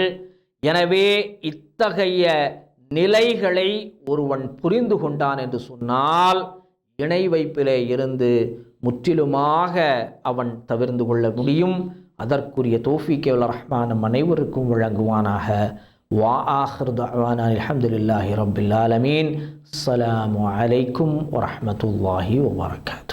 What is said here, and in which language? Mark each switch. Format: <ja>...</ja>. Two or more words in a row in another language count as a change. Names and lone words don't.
<ta>எனவே இத்தகைய நிலைகளை ஒருவன் புரிந்து கொண்டான் என்று சொன்னால் இணை வைப்பிலே இருந்து முற்றிலுமாக அவன் தவிர்ந்து கொள்ள முடியும். அதற்குரிய தௌஃபீக் வல் ரஹ்மான் நம் அனைவருக்கும் வழங்குவானாக.</ta> <ar>وآخر دعوانا الحمد لله رب العالمين. السلام عليكم ورحمة الله وبركاته.</ar>